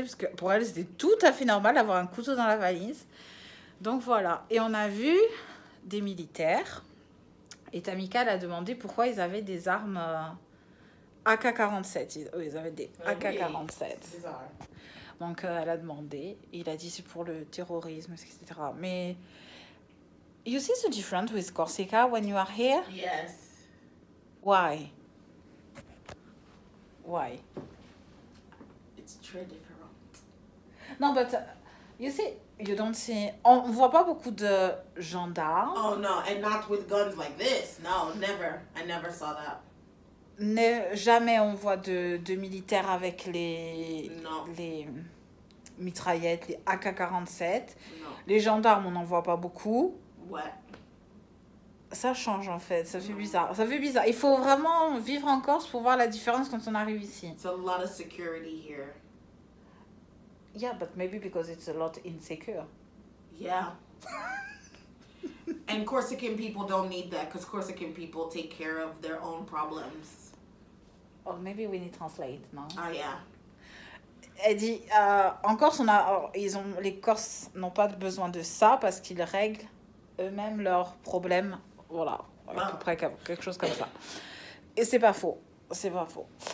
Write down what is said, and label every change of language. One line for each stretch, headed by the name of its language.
French: Parce que pour elle, c'était tout à fait normal d'avoir un couteau dans la valise. Donc, voilà. Et on a vu des militaires. Et Tamika, elle a demandé pourquoi ils avaient des armes AK-47. Ils avaient des AK-47. Donc, elle a demandé. Il a dit, c'est pour le terrorisme, etc. Mais...
English: You see the difference with Corsica when you are here? Yes. Why? Why? It's
French: très différent.
English: No, but you see, you don't see...
French: On voit pas beaucoup de gendarmes.
English: Oh no, and not with guns like this. No, never. I never saw that.
French: Jamais on voit de militaires avec les mitraillettes, les AK-47.
English: No.
French: Les gendarmes, on n'en voit pas beaucoup. Ouais. Ça change en fait, ça fait bizarre. Ça fait bizarre. Il faut vraiment vivre en Corse pour voir la différence quand on arrive ici.
English: It's a lot of security here. Yeah, but maybe because it's a lot insecure. Yeah. And Corsican people don't need that because Corsican people take care of their own problems. Or maybe we need translate, non? Ah, yeah.
French: Elle dit, en Corse, les Corses n'ont pas besoin de ça parce qu'ils règlent eux-mêmes leurs problèmes. Voilà, à peu près quelque chose comme ça. Et c'est pas faux, c'est pas faux.